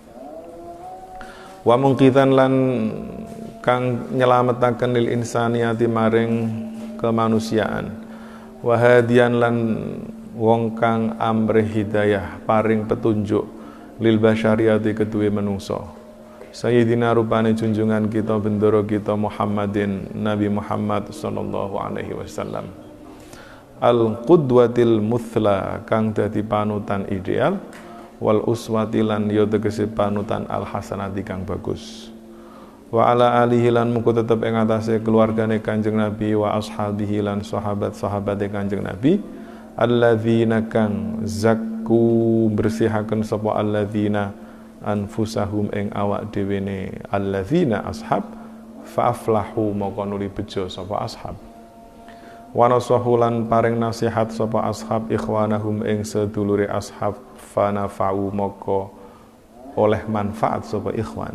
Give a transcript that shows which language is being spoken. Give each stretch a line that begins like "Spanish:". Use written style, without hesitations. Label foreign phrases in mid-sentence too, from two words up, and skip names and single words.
Arabic: wa mungkitan
Javanese: lan kang nyelametaken
Arabic: lil insaniyati
Javanese: maring kemanusiaan
Arabic: wa hadian
Javanese: lan wong kang amrih hidayah paring petunjuk
Arabic: lil basyariyati
Javanese: kedue menungso Sayyidina rupane junjungan kita bendoro kita Muhammadin Nabi Muhammad
Arabic: sallallahu alaihi wasallam al qudwatil muthla
Javanese: kang dadi panutan ideal
Arabic: wal uswati
Javanese: lan ya tegese panutan
Arabic: al hasanati
Javanese: kang bagus
Arabic: wa ala alihi
Javanese: lan muga tetep ing atase keluargane Kanjeng Nabi
Arabic: wa ashabihi
Javanese: lan sahabat-sahabate Kanjeng Nabi alladzina kang ku bersihaken sapa alladzina anfusahum ing awak dhewene alladzina ashab
Arabic: fa aflahu
Javanese: moko nuli bejo sapa ashab
Arabic: wa nasahulan
Javanese: paring nasihat sapa ashab ikhwanahum ing sedulure ashab
Arabic: fa nafa'u
Javanese: moko oleh manfaat sapa ikhwan.